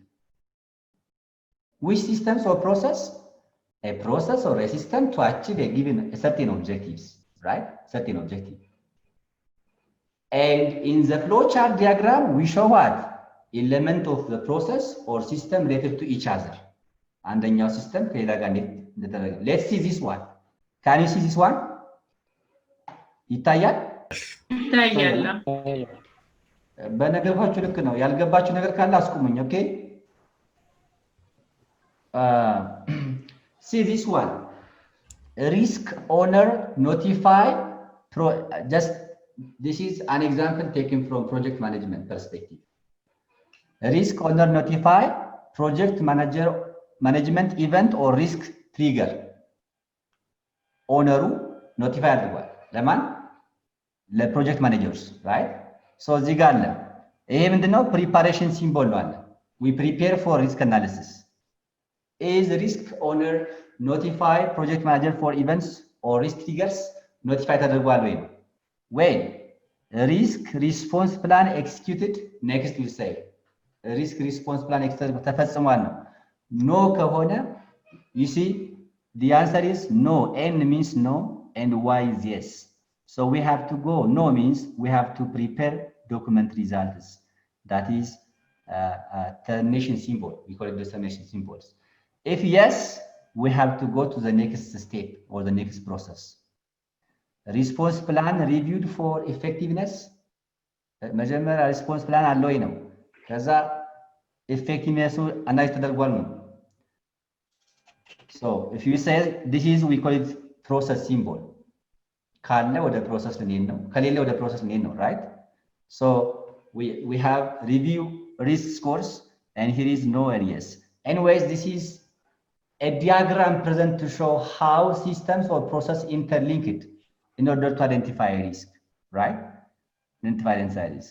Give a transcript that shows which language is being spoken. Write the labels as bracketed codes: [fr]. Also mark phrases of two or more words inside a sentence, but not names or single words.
[en] Which systems or process? A process or a system to achieve a certain objectives, right? Certain objective. And in the flowchart diagram, we show what? Element of the process or system related to each other. And then your system, let's see this one. Can you see this one? [am] ይታያል? ይታያል። በነገርኳችሁ ልክ ነው። ያልገባችሁ ነገር ካለ አስቁሙኝ። ኦኬ [en] see this one, risk owner notify just this is an example taken from project management perspective. Risk owner notify project management event or risk trigger. owner notify [am] አድርጓል ለማን? [en] ለ project managers right። [am] ሶ እዚህ ጋር አለ። ይሄ ምንድነው? [en] preparation symbol [am] ነው አለ። [en] we prepare for risk analysis. is risk owner notify project manager for events or risk triggers? [am] ኖቲፋይ ተደርጓል ወይ ነው? [en] when risk response plan executed next will say risk response plan [am] ተፈጽሟል ነው። ኖ ከሆነ [en] you see the answer is no. N means no and Y is yes. So we have to go. No means we have to prepare document results. That is termination symbol. We call it the termination symbols. If yes, we have to go to the next step or the next process. Response plan reviewed for effectiveness. መጀመሪያ response plan [am] አለው ወይ ነው። ከዛ [en] effectiveness አናይዝ [am] ተደርጓል ነው። [en] So if you say this is, we call it process symbol. [am] ካለ ወደ ፕሮሰስ ልንሄድ ነው፣ ከሌለ ወደ ፕሮሰስ ልንሄድ ነው, [en] right? So we have review risk scores and here is no and yes. Anyways, this is a diagram present to show how systems or process interlinked in order to identify a risk, right? Identify risk.